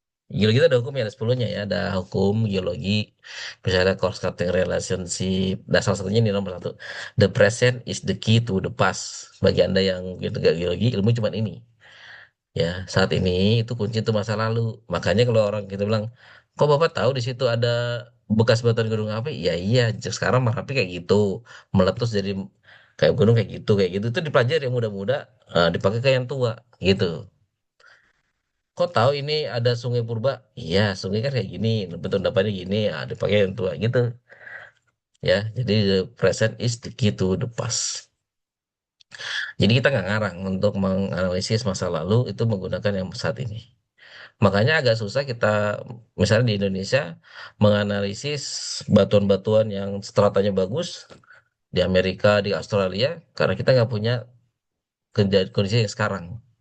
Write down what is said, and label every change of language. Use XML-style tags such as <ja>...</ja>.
<id>Geologi itu ada hukumnya, ada 10-nya ya. Ada hukum geologi, misalnya course cutting relationship. Nah, salah satunya ini nomor satu.</id> <en>The present is the key to the past.</en> <id>Bagi Anda yang gitu gak geologi, ilmu cuma ini. Ya, saat ini itu kunci itu masa lalu. Makanya kalau orang kita bilang, kok Bapak tahu di situ ada bekas batuan gunung api? Ya iya, sekarang Merapi kayak gitu. Meletus jadi kayak gunung kayak gitu, kayak gitu. Itu dipelajari yang muda-muda, dipakai ke yang tua, gitu. Kok tahu ini ada Sungai Purba? Iya, sungai kan kayak gini, betul dapatnya gini, ya dipakai yang tua gitu. Ya, jadi</id> <en>the present is the key to the past.</en> <id>Jadi kita nggak ngarang untuk menganalisis masa lalu itu menggunakan yang saat ini. Makanya agak susah kita, misalnya di Indonesia, menganalisis batuan-batuan yang stratanya bagus di Amerika, di Australia, karena kita nggak punya kondisi yang sekarang.</id>